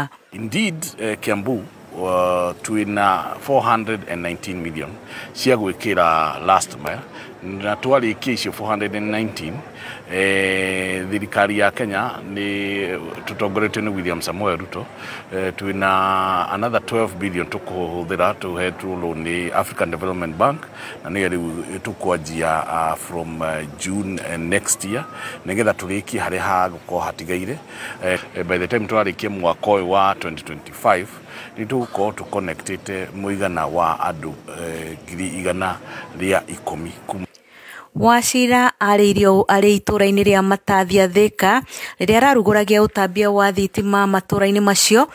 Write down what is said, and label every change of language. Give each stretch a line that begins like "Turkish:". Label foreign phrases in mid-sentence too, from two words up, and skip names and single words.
Kikuyu: Indeed, Kiambu twina 419 million cia gwikira
English: last mile
Kikuyu: na twarikia icio 419 thirikari ya Kenya ni tutongoretio ni William Samoei Ruto twina
English: another 12 billion
Kikuyu: tukuhuthira tuhetwo ni African Development Bank na ni riu tukwanjia
English: from June next year
Kikuyu: nigetha turikie hari ha guko hatigaire
English: by the time
Kikuyu: twarikie mwaka wa 2025 nituko tu connected muigana wa andu 110. Wachira arĩirio arĩ itũra-inĩ rĩa Matathia Thika rĩrĩa ararugũragia ũtambia wa thitima matũra-inĩ macio.